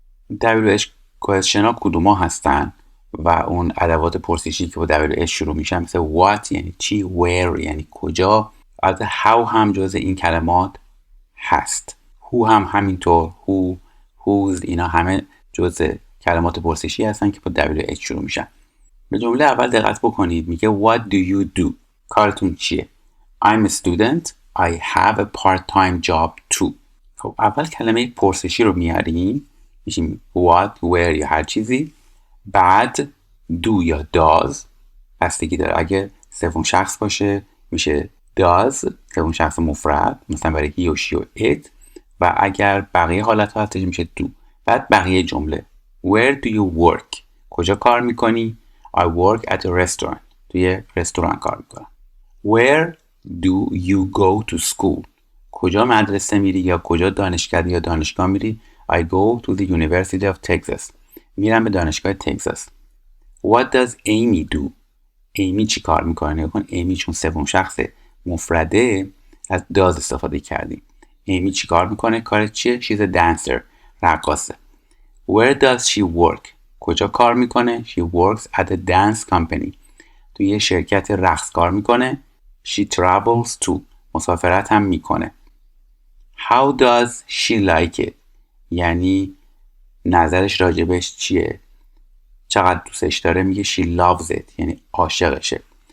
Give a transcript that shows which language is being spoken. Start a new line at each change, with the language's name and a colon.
Persian: WH question ها کدوم ها هستن و اون ادوات پرسشی که با WH شروع میشن مثل what یعنی چی، where یعنی کجا، البته how هم جز این کلمات هست، who هم همینطور، who، whose، اینا همه جز کلمات پرسشی هستن که با WH شروع میشن. به جمله اول دقت بکنید، میگه
English: what do you do؟
Persian: کارتون چیه؟
English: I'm a student. I have a part-time job too.
Persian: خب اول کلمه پرسشی رو میاریم، میشیم what، where یا هر چیزی، بعد do یا does بستگی داره، اگه سوم شخص باشه میشه does سوم شخص مفرد مثلا برای he و she و it، و اگر بقیه حالت ها هستش میشه do. بعد بقیه جمله
English: where do you work؟
Persian: کجا کار میکنی؟
English: I work at a restaurant.
Persian: توی رستوران کار میکنم.
English: Where do you go to school؟
Persian: کجا مدرسه میری یا کجا دانشکده یا دانشگاه میری؟
English: I go to the University of Texas.
Persian: میرم به دانشگاه تگزاس.
English: What does Amy do؟
Persian: ایمی چی کار میکنه؟ نگاه کن، ایمی چون سوم شخص مفرده از does استفاده کردیم. ایمی چی کار میکنه؟ کارش چیه؟
English: She's a dancer.
Persian: رقاصه.
English: Where does she work؟
Persian: کجا کار میکنه؟
English: She works at a dance company.
Persian: توی یه شرکت رقص کار میکنه.
English: She travels too.
Persian: مسافرت هم میکنه.
English: How does she like it؟
Persian: یعنی نظرش راجبش چیه؟ چقدر دوستش داره؟ میگه
English: she loves it
Persian: یعنی عاشقشه.